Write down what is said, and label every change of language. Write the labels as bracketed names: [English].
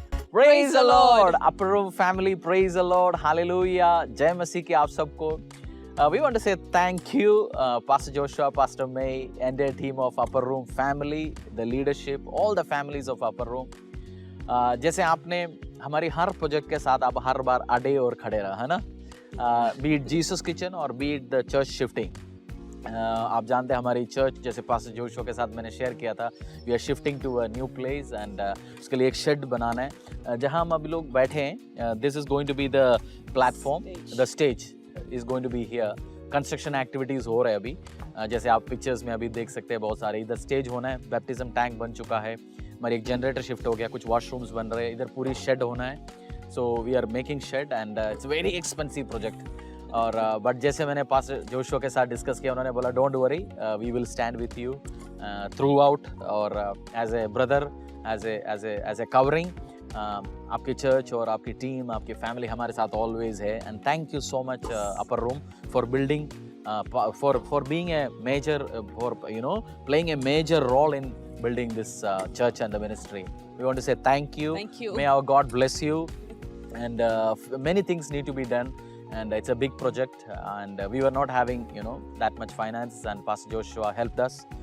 [English] Praise the Lord, Upper Room family. Praise the Lord, Hallelujah. [Hindi] Jai Masih ki aap sabko. [English] We want to say thank you, Pastor Joshua, Pastor May, and their team of Upper Room family, the leadership, all the families of Upper Room. [Hindi] जैसे आपने हमारी हर project के साथ आप हर बार अड़े और खड़े रहा है ना, [English] be it Jesus kitchen [Hindi] और [English] Be it the church shifting. [Hindi] आप जानते हैं हमारी चर्च, जैसे पास्टर जोशुआ के साथ मैंने शेयर किया था, [English] we are shifting to a new place and [Hindi] उसके लिए एक शेड बनाना है जहां हम अभी लोग बैठे हैं। [English] This is going to be the platform, the stage is going to be here. [Hindi] Construction activities हो रहे हैं अभी, जैसे आप पिक्चर्स में अभी देख सकते हैं बहुत सारे। इधर स्टेज होना है, बैप्टिज्म टैंक बन चुका है, हमारी एक जनरेटर शिफ्ट हो गया, कुछ वॉशरूम्स बन रहे हैं, इधर पूरी शेड होना है। [English] So we are making shed and it's very expensive project. [Hindi] और बट जैसे मैंने पास्टर जोशुआ के साथ डिस्कस किया, उन्होंने बोला [English] Don't worry, we will stand with you throughout और as a brother, as a covering. [Hindi] आपकी चर्च और आपकी टीम, आपकी फैमिली हमारे साथ ऑलवेज है। [English] And thank you so much upper room for building, for being a major, for playing a major role in building this church and the ministry. We want to say thank you. Thank you. May our God bless you. And many things need to be done, and it's a big project, and we were not having that much finance, and Pastor Joshua helped us.